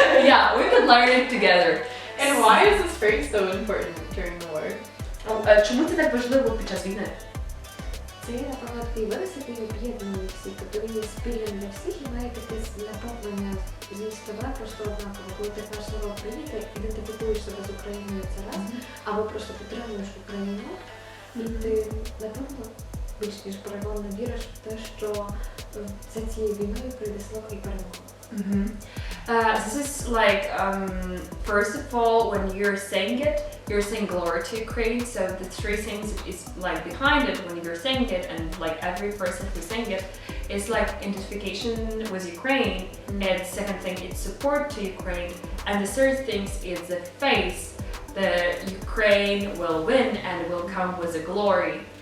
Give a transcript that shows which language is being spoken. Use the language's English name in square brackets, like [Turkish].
[English] Yeah, we can learn it together. And why is this phrase so important during the war? [Ukrainian] Чому це так важливо під час війни? Це є, напевно, такий вираз, який об'єднує всіх, тобто він є спільним для всіх і має якесь наповнення зі себе просто однаково. Коли ти кажеш слава Україні, ти ідентифікуєш себе з Україною, це раз, або просто підтримуєш Україну, і ти, напевно, більш ніж переконано віриш в те, що за цією війною прийде слава і перемога. [English] This is like, first of all, when you're saying glory to Ukraine, so the three things is like behind it when you're saying it, and like every person who's saying it is like identification with Ukraine, and second thing it's support to Ukraine, and the third thing is the faith that Ukraine will win and will come with the glory.